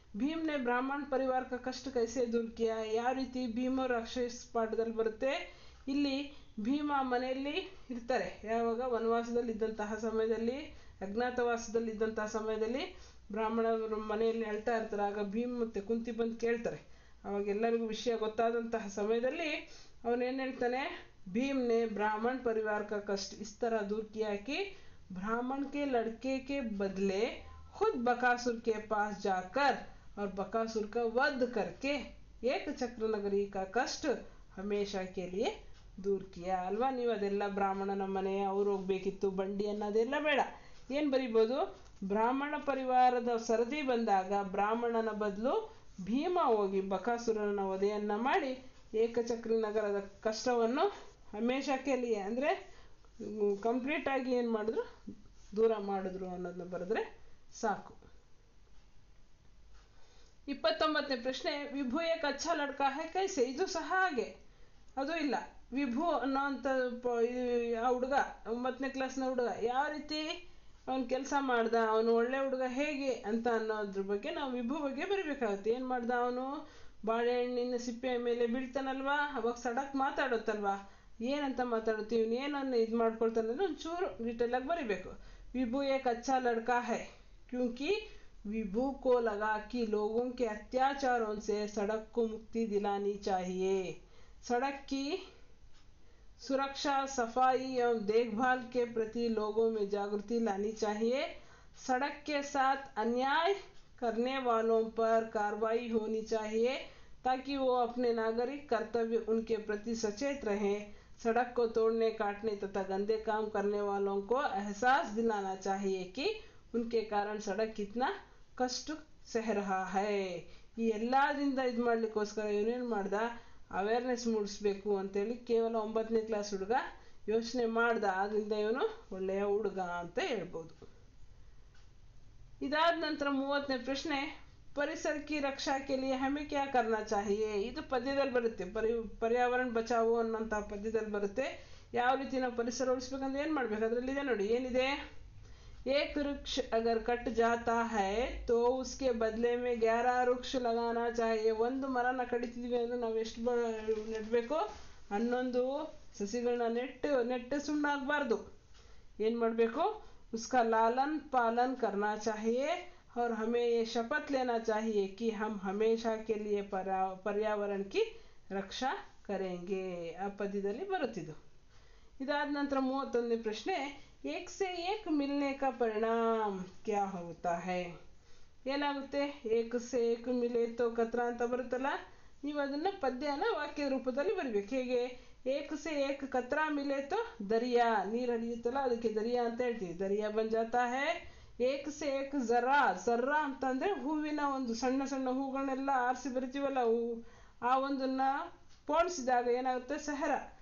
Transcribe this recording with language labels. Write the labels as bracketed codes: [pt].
[hi] ಭೀಮ್ನೆ ಬ್ರಾಹ್ಮಣ ಪರಿವಾರ ಕಾ ಕಷ್ಟ ಕೈಸೆ ದೂರ್ ಕಿಯಾ. [kn] ಯಾವ ರೀತಿ ಭೀಮ ರಾಕ್ಷಸ ಪಾಠದಲ್ಲಿ ಬರುತ್ತೆ. ಇಲ್ಲಿ ಭೀಮ ಮನೆಯಲ್ಲಿ ಇರ್ತಾರೆ. ಯಾವಾಗ ವನವಾಸದಲ್ಲಿದ್ದಂತಹ ಸಮಯದಲ್ಲಿ, ಅಜ್ಞಾತವಾಸದಲ್ಲಿದ್ದಂತಹ ಸಮಯದಲ್ಲಿ ಬ್ರಾಹ್ಮಣರು ಮನೆಯಲ್ಲಿ ಹೇಳ್ತಾ ಇರ್ತಾರೆ. ಆಗ ಭೀಮ್ ಮತ್ತು ಕುಂತಿ ಬಂದು ಕೇಳ್ತಾರೆ. ಅವಾಗ ಎಲ್ಲರಿಗೂ ವಿಷಯ ಗೊತ್ತಾದಂತಹ ಸಮಯದಲ್ಲಿ ಅವನೇನು ಹೇಳ್ತಾನೆ, [hi] भीम ने ब्राह्मण परिवार का कष्ट इस तरह दूर किया कि ब्राह्मण के लड़के के बदले खुद बकासुर के पास जाकर और बकासुर का वध करके एक चक्र नगरी का कष्ट हमेशा के लिए दूर किया. [kn] ಅಲ್ವಾ? ನೀವು ಅದೆಲ್ಲ ಬ್ರಾಹ್ಮಣನ ಮನೆ ಅವ್ರು ಹೋಗ್ಬೇಕಿತ್ತು ಬಂಡಿ ಅನ್ನೋದೆಲ್ಲ ಬೇಡ. ಏನು ಬರಿಬೋದು? ಬ್ರಾಹ್ಮಣ ಪರಿವಾರದ ಸರದಿ ಬಂದಾಗ ಬ್ರಾಹ್ಮಣನ ಬದಲು ಭೀಮ ಹೋಗಿ ಬಕಾಸುರನ ವಧೆಯನ್ನ ಮಾಡಿ ಏಕಚಕ್ರಿ ನಗರದ ಕಷ್ಟವನ್ನು ಹಮೇಶಾಕೆಲಿ ಅಂದರೆ ಕಂಪ್ಲೀಟ್ ಆಗಿ ಏನು ಮಾಡಿದ್ರು, ದೂರ ಮಾಡಿದ್ರು ಅನ್ನೋದನ್ನ ಬರೆದ್ರೆ ಸಾಕು. 29ನೇ ಪ್ರಶ್ನೆ, [hi] ವಿಭು ಏಕ್ ಅಚ್ಚಾ ಲಡ್ಕಾ ಹೈ ಕೈಸೆ. [kn] ಇದು ಸಹ ಹಾಗೆ, ಅದು ಇಲ್ಲ. ವಿಭು ಅನ್ನೋಂಥ ಆ ಹುಡುಗ 9ನೇ ಕ್ಲಾಸ್ನ ಹುಡುಗ ಯಾವ ರೀತಿ ಅವನು ಕೆಲಸ ಮಾಡ್ದ, ಅವನು ಒಳ್ಳೆ ಹುಡುಗ ಹೇಗೆ ಅಂತ ಅನ್ನೋದ್ರ ಬಗ್ಗೆ ನಾವು ವಿಭು ಬಗ್ಗೆ ಬರಿಬೇಕಾಗುತ್ತೆ. ಏನು ಮಾಡ್ದ ಅವನು? ಬಾಳೆಹಣ್ಣಿನ ಸಿಪ್ಪೆಯ ಮೇಲೆ ಬೀಳ್ತಾನಲ್ವಾ, ಅವಾಗ ಸಡಕ್ ಮಾತಾಡುತ್ತಲ್ವಾ, ಏನಂತ ಮಾತಾಡುತ್ತೀವಿ, ಇವನು ಏನನ್ನು ಇದು ಮಾಡ್ಕೊಳ್ತಾನೆ ಅಂದರೆ ಒಂಚೂರು ಡೀಟೇಲಾಗಿ ಬರಿಬೇಕು. [hi] विभू एक अच्छा लड़का है क्योंकि विभू को लगा कि लोगों के अत्याचारों से सड़क को मुक्ति दिलानी चाहिए. सड़क की सुरक्षा, सफाई एवं देखभाल के प्रति लोगों में जागृति लानी चाहिए. सड़क के साथ अन्याय करने वालों पर कार्रवाई होनी चाहिए ताकि वो अपने नागरिक कर्तव्य उनके प्रति सचेत रहें. सड़क को तोड़ने, काटने तथा गंदे काम करने वालों को एहसास दिलाना चाहिए कि उनके कारण सड़क कितना कष्ट सह रहा है. [kn] ಈ ಎಲ್ಲದಿಂದ ಇದು ಮಾಡ್ಲಿಕ್ಕೋಸ್ಕರ ಇವನೇನು ಮಾಡ್ದ, ಅವೇರ್ನೆಸ್ ಮೂಡಿಸ್ಬೇಕು ಅಂತೇಳಿ ಕೇವಲ 9ನೇ ಕ್ಲಾಸ್ ಹುಡುಗ ಯೋಚನೆ ಮಾಡ್ದ. ಆದ್ರಿಂದ ಇವನು ಒಳ್ಳೆಯ ಹುಡುಗ ಅಂತ ಹೇಳ್ಬೋದು. ಇದಾದ ನಂತರ 30ನೇ ಪ್ರಶ್ನೆ, [hi] ಪರಿಸರ ಕಿ ರಕ್ಷಾ ಕೆ ಲಿಯೆ ಹಮೆ ಕ್ಯಾ ಕರ್ನಾ ಚಾಹಿಯೆ. [kn] ಇದು ಪದ್ಯದಲ್ಲಿ ಬರುತ್ತೆ, ಪರ್ಯಾವರಣ ಬಚಾವೋ ಅನ್ನೋಂಥ ಪದ್ಯದಲ್ಲಿ ಬರುತ್ತೆ. ಯಾವ ರೀತಿ ನಾವು ಪರಿಸರ ಉಳಿಸ್ಬೇಕಂದ್ರೆ ಏನು ಮಾಡ್ಬೇಕು, ಅದರಲ್ಲಿದೆ ನೋಡಿ ಏನಿದೆ. [hi] एक वृक्ष अगर कट जाता है तो उसके बदले में 11 वृक्ष लगाना चाहिए. [kn] ಒಂದು ಮರನ ಕಡಿತಿದ್ವಿ ಅಂದ್ರೆ ನಾವು ಎಷ್ಟು ನೆಡಬೇಕು, 11 ಸಸಿಗಳನ್ನ ನೆಟ್ಟು ಸುಣ್ಣಾಗಬಾರ್ದು. ಏನು ಮಾಡಬೇಕು, [hi] उसका लालन पालन करना चाहिए और हमें ये शपथ लेना चाहिए कि हम हमेशा के लिए पर्यावरण की रक्षा करेंगे. [kn] ಆ ಪದ್ಯದಲ್ಲಿ ಬರುತ್ತಿದ್ದು. ಇದಾದ ನಂತರ 31ನೇ ಪ್ರಶ್ನೆ, [hi] एक से एक मिलने का परिणाम क्या होता है. [kn] ಏನಾಗುತ್ತೆ, [hi] ಏಕ ಸೇ ಏಕ ಮಿಲೆ ತೋ ಕತ್ರ [kn] ಅಂತ ಬರುತ್ತಲ್ಲ, ನೀವು ಅದನ್ನ ಪದ್ಯನ ವಾಕ್ಯ ರೂಪದಲ್ಲಿ ಬರಿಬೇಕು. ಹೇಗೆ, [hi] ಏಕ ಸೇ ಏಕ ಕತ್ರ ಮಿಲೆ ತೋ ದರಿಯಾ, [kn] ನೀರು ಹರಿಯುತ್ತಲ್ಲ ಅದಕ್ಕೆ ದರಿಯಾ ಅಂತ ಹೇಳ್ತೀವಿ, [hi] ದರಿಯಾ ಬನ್ ಜಾತಾ ಹೈ. ಏಕ ಸೇ ಏಕ ಜರಾ, [kn] ಜರ್ರಾ ಅಂತಂದ್ರೆ ಹೂವಿನ ಒಂದು ಸಣ್ಣ ಸಣ್ಣ ಹೂಗಳನ್ನೆಲ್ಲ ಆರಿಸಿ ಬರಿತೀವಲ್ಲ, ಆ ಒಂದನ್ನ ಪೋಣಿಸಿದಾಗ ಏನಾಗುತ್ತೆ, ಸಹರ.